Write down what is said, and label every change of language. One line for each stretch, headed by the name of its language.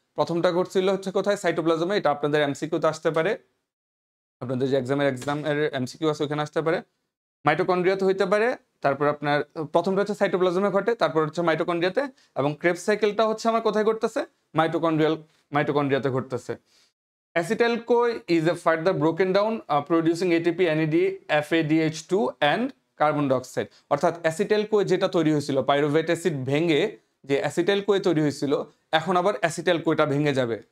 Bangla: প্রথমটা ঘটছিল হচ্ছে কোথায়, সাইটোপ্লাজমে। এটা আপনাদের এমসিকিউতে আসতে পারে, আপনাদের যে এক্সামের এমসিকিউ আছে ওখানে আসতে পারে। মাইটোকন্ড্রিয়াতে হইতে পারে, তারপর আপনার প্রথমটা হচ্ছে সাইটোপ্লাজমে ঘটে, তারপর হচ্ছে মাইটোকন্ড্রিয়াতে, এবং ক্রেবস সাইকেলটা হচ্ছে আমার কোথায় ঘটতেছে, মাইটোকন্ড্রিয়াতে ঘটতেছে।
English: Acetyl-CoA is a further broken down, producing ATP, NAD, FADH2 and carbon dioxide.
Bangla: অর্থাৎ অ্যাসিটাইল-CoA যেটা তৈরি হয়েছিল, পাইরুভেট অ্যাসিড ভেঙে যে অ্যাসিটাইল-CoA তৈরি হয়েছিল, এখন আবার অ্যাসিটাইল-CoAটা ভেঙে যাবে।